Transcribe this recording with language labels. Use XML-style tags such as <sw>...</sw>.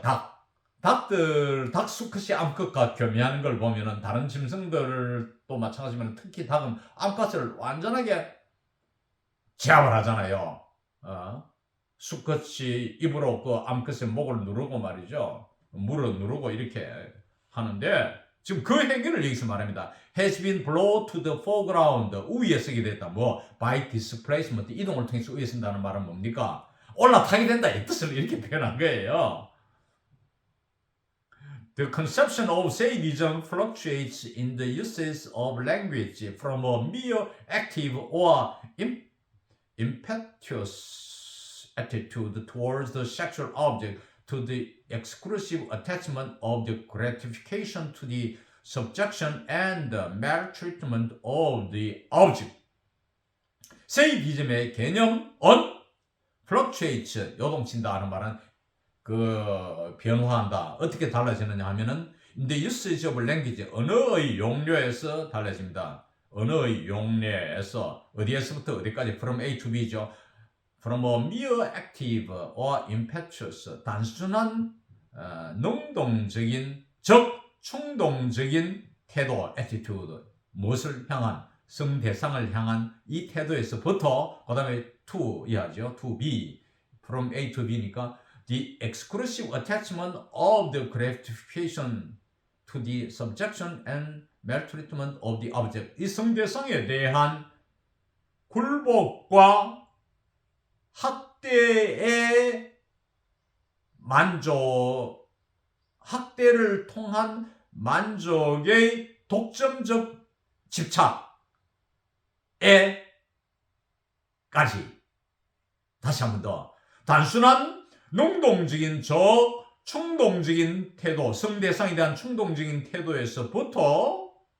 <ko>닭 수컷이 암컷과 교미하는 걸 보면은 다른 짐승들도 마찬가지지만 특히 닭은 암컷을 완전하게 제압을 하잖아요. 수컷이 입으로 그 암컷의 목을 누르고 말이죠. 물어 누르고 이렇게 하는데, 지금 그 행위를 여기서 말합니다.</ko> <en>has been brought to the foreground.</en> <ko>우위에 서게 됐다. 뭐</ko> <en>by displacement,</en> <ko>이동을 통해서 우위에 선다는 말은 뭡니까? 올라타게 된다 이 뜻을 이렇게 표현한 거예요.</ko> <en>The conception of sadism fluctuates in the uses of language from a mere active or impetuous attitude towards the sexual object to the exclusive attachment of the gratification to the subjection and the maltreatment of the object.</en> <ko>sadism의 개념은 fluctuates, 요동친다 하는 말은 변화한다. 어떻게 달라지느냐 하면은</ko> <en>in the usage of language,</en> <ko>언어의 용례에서 달라집니다. 언어의 용례에서 어디에서부터 어디까지?</ko> <en>from A to B죠. From a mere active or impetuous,</en> <ko>단순한 능동적인, 즉 충동적인 태도, attitude, 무엇을 향한, 성대상을 향한 이 태도에서부터, 그 다음에 to 이하죠.</ko> <en>to B, from A to B니까 the exclusive attachment of the gratification to the subjection and maltreatment of the object.</en> <ko>이 성대상에 대한 굴복과 학대의 만족, 학대를 통한 만족의 독점적 집착에까지, 다시 한 번 더, 단순한 능동적인 충동적인 태도, 성대상에 대한 충동적인 태도에서부터</ko>